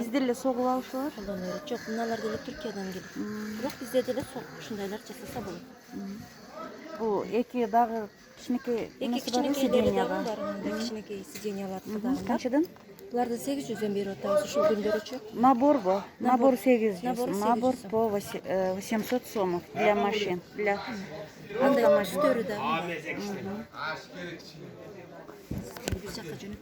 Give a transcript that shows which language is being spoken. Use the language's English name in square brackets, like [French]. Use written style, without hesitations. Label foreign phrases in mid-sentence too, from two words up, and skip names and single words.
[Kyrgyz] Бизде эле согуп алышалар. Колдонуп. Жок, мыналар деле Түркиядан келет. Бирок бизде деле ушундайлар жасаса болот. Бул эки дагы кичинекей Эки эмеси бар кичинекейлери дагы сиденьяга. бар, андай кичинекей сиденьялар дагы бар. Канчадан? Буларды 800дөн берип атабыз ушул күндөрүчү. Наборбу? Набор 800. Набор 800. [Russian] Набор по 800 сомов для машин, для [Kyrgyz] Андай автомашин. түстөрү дагы. Бир жакка жөнөтөм.